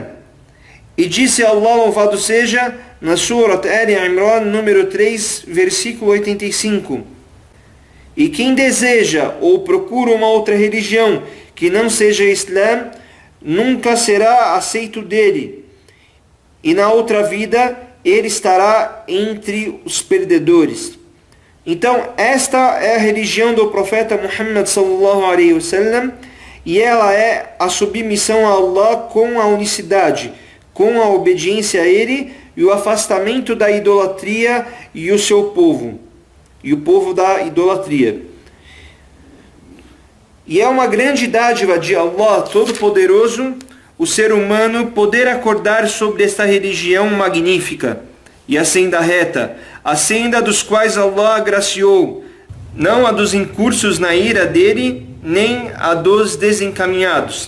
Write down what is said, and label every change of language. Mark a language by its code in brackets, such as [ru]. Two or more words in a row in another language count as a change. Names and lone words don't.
[pt] E disse Allah, louvado seja, na Surat Al-Imran número 3, versículo 85: e quem deseja ou procura uma outra religião que não seja Islã, nunca será aceito dele, e na outra vida ele estará entre os perdedores. Então esta é a religião do profeta Muhammad [ar] صلى الله عليه وسلم, [pt] e ela é a submissão a Allah com a unicidade, com a obediência a ele e o afastamento da idolatria e o seu povo, e o povo da idolatria. E é uma grande dádiva de Allah Todo-Poderoso o ser humano poder acordar sobre esta religião magnífica e a senda reta, a senda dos quais Allah agraciou, não a dos incursos na ira dele, nem a dos desencaminhados.